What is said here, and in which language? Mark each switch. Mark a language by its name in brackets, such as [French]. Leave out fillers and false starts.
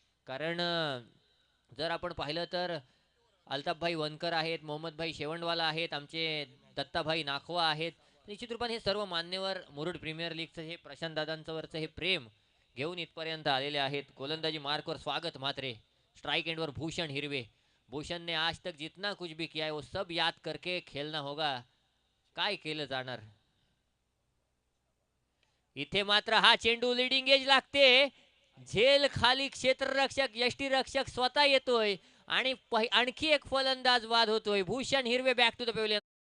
[Marathi] कारण जर आपण पाहिलं तर अल्ताफभाई वनकर आहेत. मोहम्मदभाई शेवंडवाला आहेत. आमचे दत्ताभाई नाखवा आहेत. निश्चित रूपाने हे सर्व मान्यवर मुरुड प्रीमियर लीगचं हे प्रशांतदादांचं वरचं हे प्रेम घेऊन इथपर्यंत आलेले आहेत. गोलंदाजी मार्कवर स्वागत म्हात्रे. स्ट्राइक एंडवर भूषण हिरवे. [Hindi] भूषण ने आज तक जितना कुछ भी किया है वो सब याद करके खेलना होगा. [Marathi] काय केलं जाणार. इथे मात्र हा चेंडू लीडिंग एज लागते. झेल खाली क्षेत्ररक्षक यष्टीरक्षक स्वतः येतोय आणि आणखी एक फलंदाज बाद होतोय. भूषण हिरवे [English] Back to the pavilion.